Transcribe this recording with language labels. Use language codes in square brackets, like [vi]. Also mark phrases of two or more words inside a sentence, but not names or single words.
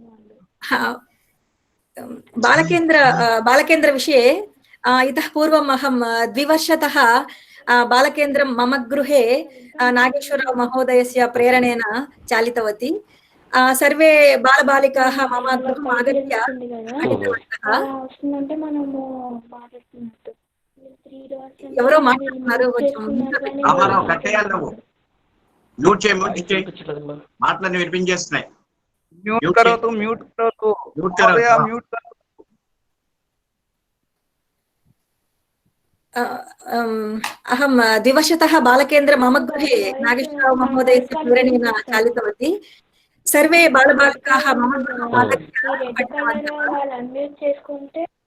[sa] बालकेन्द्रविषये इतः पूर्वम् अहं 2 वर्षतः बालकेन्द्रं मम गृहे नागेश्वरराव महोदयस्य प्रेरणेन चालितवती। सर्वे बालबालिकाः मम गृहम् आगत्य अटितवन्तः। [te] ఎవరో మాట్లాడుతున్నారు కొంచెం రామారావు కట్టేయాలి నువ్వు మ్యూట్ చేయి మాటలన్నీ వినిపించేస్తున్నాయి [sa] म्यूट करोतु म्यूट करोतु [hi] म्यूट करो [sa] महोदय म्यूट करोतु अहं 2 वर्षतः बालकेन्द्र मम गृहे नागेश्वरराव महोदयस्य प्रेरणेन चालितवती। सर्वे बालबालिकाः मम गृहम् आगत्य पठितवन्तः।